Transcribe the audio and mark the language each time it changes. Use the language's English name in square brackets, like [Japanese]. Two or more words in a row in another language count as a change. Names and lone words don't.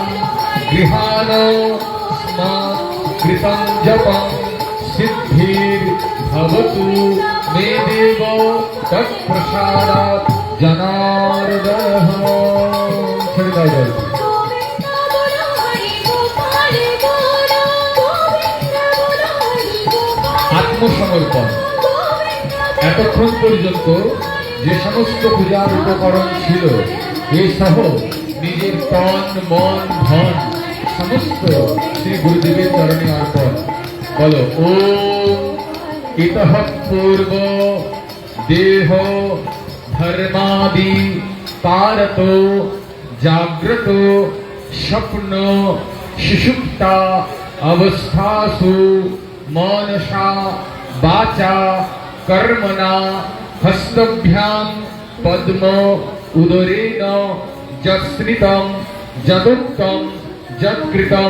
[Sanskrit] गृहाण स्म कृतं जपं सिद्धिर भवतु मे देव तत्प्रसादात् जनार्दनः [Bangla] ছেড়ে দাও জল আত্মসমর্পণ এতক্ষণ পর্যন্ত যে সমস্ত পূজার উপকরণ ছিল এই সহ নিজের তন মন ধন সমস্ত শ্রী গুরুদেবের চরণে অর্পণ বলো [Sanskrit] ওম ইতঃ পূর্ব देह धर्मादि कारतो जाग्रतो स्वप्न सुषुप्ता अवस्थासु मनसा वाचा कर्मणा हस्तभ्यां पद्म उदरेण जत्स्मृतं जदुक्तं जत्कृतं